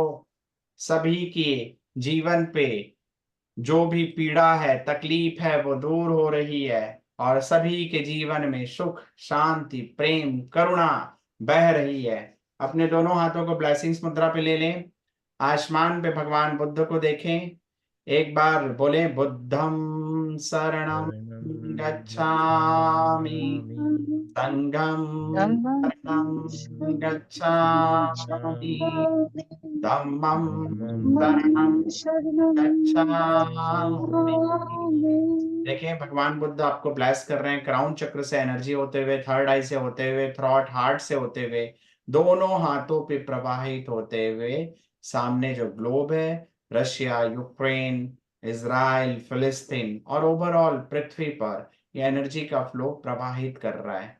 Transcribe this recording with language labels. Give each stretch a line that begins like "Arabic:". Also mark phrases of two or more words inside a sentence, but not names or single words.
Hindi: सभी के जीवन पे जो भी पीड़ा है, तकलीफ है, वो दूर हो रही है, और सभी के जीवन में सुख, शांति, प्रेम, करुणा बह रही है। अपने दोनों हाथों को ब्लेसिंग्स मुद्रा पे ले लें, आसमान पे भगवान बुद्ध को देखें, एक बार बोले
Pali: बुद्धम शरणम गच्छामि संघं शरणं गच्छामि धम्मं शरणं गच्छामि।
Hindi: देखिए भगवान बुद्ध आपको ब्लेस कर रहे हैं क्राउन चक्र से एनर्जी होते हुए,
English: third eye
Hindi: से होते हुए,
English: throat heart
Hindi: से होते हुए, दोनों हाथों पे प्रवाहित होते हुए सामने जो ग्लोब है, रशिया, यूक्रेन, इजराइल, फिलिस्तीन और ओवरऑल पृथ्वी पर ये एनर्जी का फ्लो प्रवाहित कर रहा है।